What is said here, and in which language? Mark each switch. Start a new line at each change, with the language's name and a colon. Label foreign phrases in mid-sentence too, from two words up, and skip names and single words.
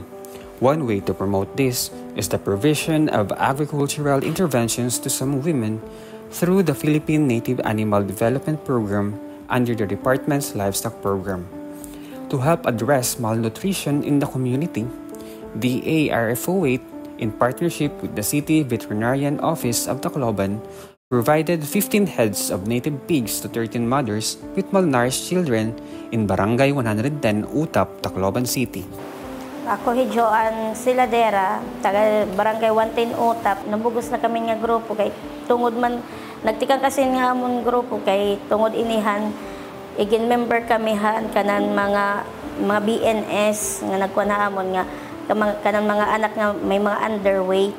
English: One way to promote this is the provision of agricultural interventions to some women through the Philippine Native Animal Development Program under the department's livestock program. To help address malnutrition in the community, the ARFO8, in partnership with the City Veterinarian Office of Tacloban, provided 15 heads of native pigs to 13 mothers with malnourished children in Barangay 110 Utap, Tacloban City.
Waray: Ako Joan Siladera, taga Barangay 110 Utap. Nabugos na kami nga grupo kay tungod man nagtikang kasi nga amon grupo kay tungod inihan igin member kami han kanan mga BNS nga nagkuha na amon nga kanan mga anak nga may mga underweight.